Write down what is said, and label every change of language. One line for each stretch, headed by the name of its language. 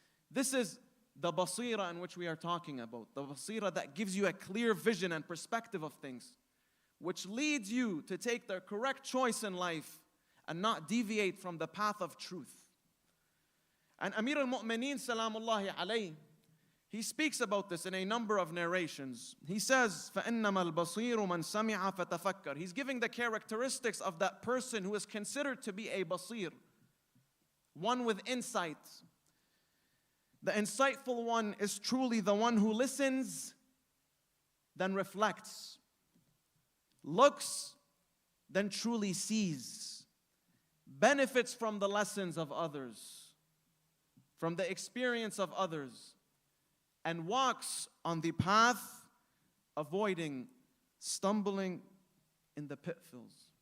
English: This is the basira in which we are talking about. The basira that gives you a clear vision and perspective of things, which leads you to take the correct choice in life and not deviate from the path of truth. And Amir al-Mu'mineen salamullahi alayhi, he speaks about this in a number of narrations. He says,
Arabic: فَإِنَّمَا الْبَصِيرُ مَنْ سَمِعَ فَتَفَكَّرَ.
English: He's giving the characteristics of that person who is considered to be a basir, one with insight. The insightful one is truly the one who listens, then reflects, looks, then truly sees, benefits from the lessons of others, from the experience of others, and walks on the path, avoiding stumbling in the pitfalls.